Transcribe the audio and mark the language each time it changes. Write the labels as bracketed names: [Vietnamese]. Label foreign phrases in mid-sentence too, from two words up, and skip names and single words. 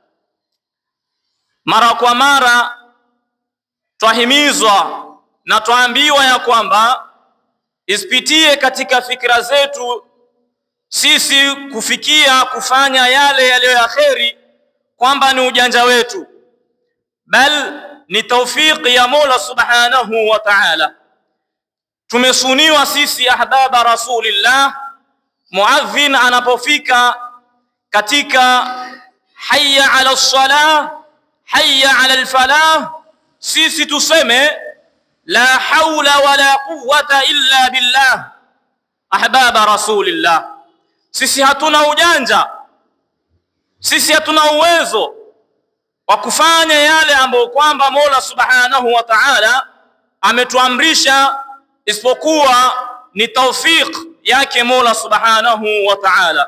[Swahili] mara kwa mara twahimizwa na twaambiwa ya kwamba isipitie katika fikra zetu sisi kufikia kufanya yale yaliyo ya kheri kwamba ni ujanja wetu, bal ni taufiki ya Mola [Arabic] سبحانه وتعالى. [Swahili] Tumesuniwa sisi [Arabic] أحباب رسول الله, [Swahili] muadhin anapofika katika [Arabic] حي على الصلاة حي على الفلاح, [Swahili] sisi tuseme [Arabic] لا حول ولا قوة إلا بالله. أحباب رسول الله, [Swahili] sisi hatuna ujanja, sisi hatuna uwezo wa kufanya yale ambayo kwamba Mola [Arabic] سبحانه وتعالى [Swahili] ametuamrisha, isipokuwa ni taufik yake Mola [Arabic] سبحانه وتعالى.